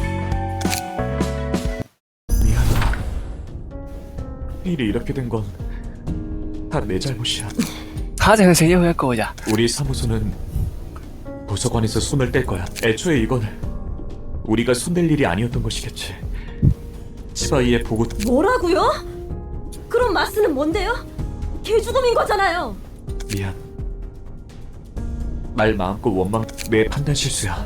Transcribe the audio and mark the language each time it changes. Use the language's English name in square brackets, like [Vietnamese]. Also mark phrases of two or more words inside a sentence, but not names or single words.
[Korean] 미안하다. 일이 이렇게 된 건 다 내 잘못이야. [Cantonese] 嚇，淨係死咗佢一個咋？ [Korean] 우리 사무소는 도서관에서 손을 뗄 거야. 애초에 이건 우리가 손댈 일이 아니었던 것이겠지. 치바이의 보고 뭐라고요? 그럼 마스는 뭔데요? 개죽음인 거잖아요. 미안. 말 마음껏 원망 내 판단 실수야.